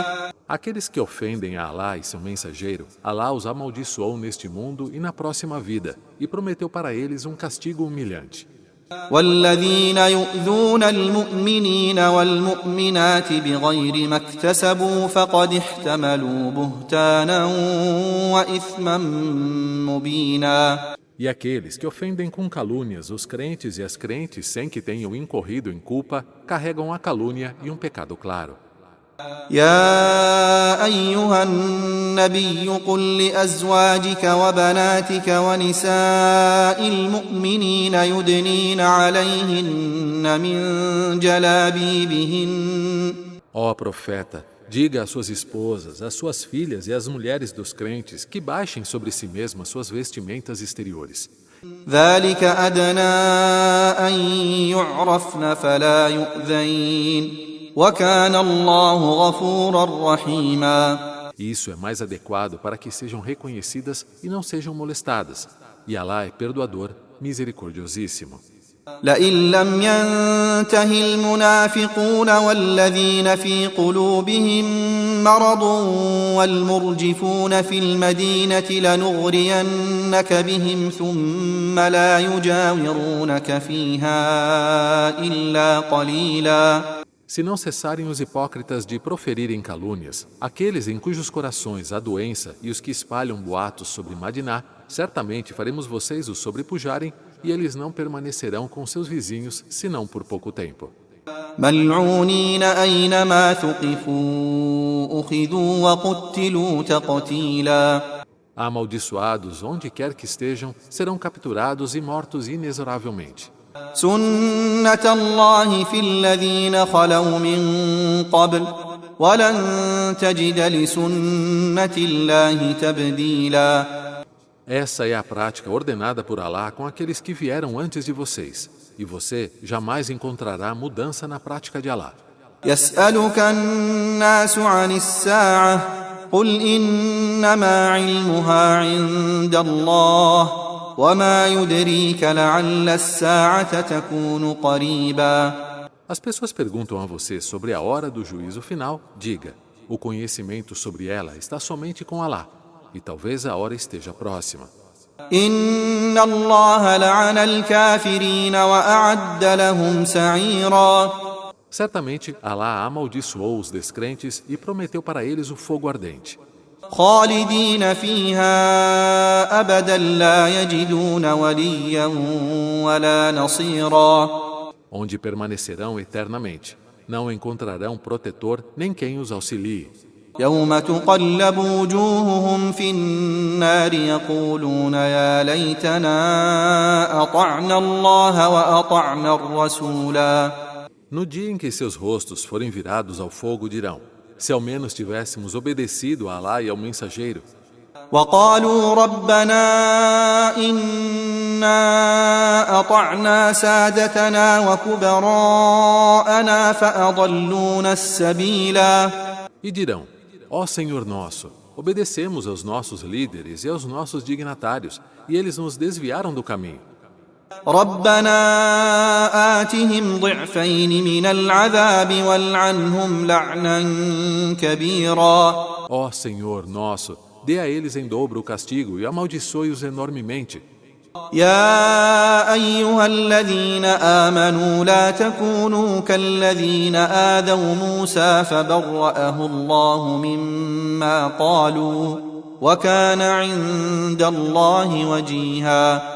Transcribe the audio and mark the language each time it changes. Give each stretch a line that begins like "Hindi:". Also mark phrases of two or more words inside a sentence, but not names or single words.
Portuguese: Aqueles que ofendem a Alá e seu mensageiro, Alá os amaldiçoou neste mundo e na próxima vida, e prometeu para eles um castigo humilhante.
Arabic: والذين يؤذون المؤمنين والمؤمنات بغير ما اكتسبوا فقد احتملوا بهتانا وإثما مبينا.
Portuguese: E aqueles que ofendem com calúnias os crentes e as crentes sem que tenham incorrido em culpa, carregam a calúnia e um pecado claro.
Arabic: يا أيها النبي قل لأزواجك وبناتك ونساء المؤمنين يدنين عليهن من جلابيبهن.
Portuguese: Ó profeta, diga às suas esposas, às suas filhas e às mulheres dos crentes que baixem sobre si mesmas suas vestimentas exteriores.
Arabic: ذلك أدنى أن يعرفن فلا يؤذين. وَكَانَ اللَّهُ غَفُورًا رَحِيمًا.
Portuguese: Isso é mais adequado para que sejam reconhecidas e não sejam molestadas. E Alá é perdoador, misericordiosíssimo.
Arabic: لئن لم ينته المنافقون والذين في قلوبهم مرض والمرجفون في المدينة لنغرينك بهم ثم لا يجاورونك فيها إلا قليلا.
Portuguese: Se não cessarem os hipócritas de proferirem calúnias, aqueles em cujos corações há doença e os que espalham boatos sobre Madiná, certamente faremos vocês os sobrepujarem e eles não permanecerão com seus vizinhos senão por pouco tempo.
Arabic: ملعونين أينما ثقفوا أخذوا وقتلوا تقتيلا.
Portuguese: Amaldiçoados onde quer que estejam, serão capturados e mortos inexoravelmente.
Arabic: سنة الله في الذين خلوا من قبل ولن تجد لسنة الله تبديلا.
Portuguese: Essa é a prática ordenada por Alá com aqueles que vieram antes de vocês, e você jamais encontrará mudança na prática de Alá.
Arabic: يسألك الناس عن الساعة قل إنما علمها عند الله وما يدريك لعل الساعة تكون قريبا.
Portuguese: As pessoas perguntam a você sobre a hora do juízo final. Diga, o conhecimento sobre ela está somente com Alá, e talvez a hora esteja próxima.
Arabic: إن الله لعن الكافرين وأعد لهم سعيرا.
Portuguese: Certamente, Alá amaldiçoou os descrentes e prometeu para eles o fogo ardente.
Arabic: خالدين فيها أبدا لا يجدون وليا ولا نصيرا.
Portuguese: Onde permanecerão eternamente. Não encontrarão protetor nem quem os auxilie.
Arabic: يوم تقلب وجوههم في النار يقولون يا ليتنا أطعنا الله وأطعنا الرسولا.
Portuguese: No dia em que seus rostos forem virados ao fogo, dirão: se ao menos tivéssemos obedecido a Alá e ao mensageiro.
Arabic: وقالوا ربنا إنا أطعنا سادتنا وكبراءنا فأضلونا السبيلا.
Portuguese: E dirão: ó Senhor nosso, obedecemos aos nossos líderes e aos nossos dignatários, e eles nos desviaram do caminho.
Arabic: ربنا آتهم ضعفين من العذاب والعنهم لعنا كبيرا.
Portuguese: Ó Senhor nosso, dê a eles em dobro o castigo e amaldiçoe-os enormemente.
Arabic: يا أيها الذين آمنوا لا تكونوا كالذين آذوا موسى فبرأه الله مما قالوا وكان عند الله وجيها.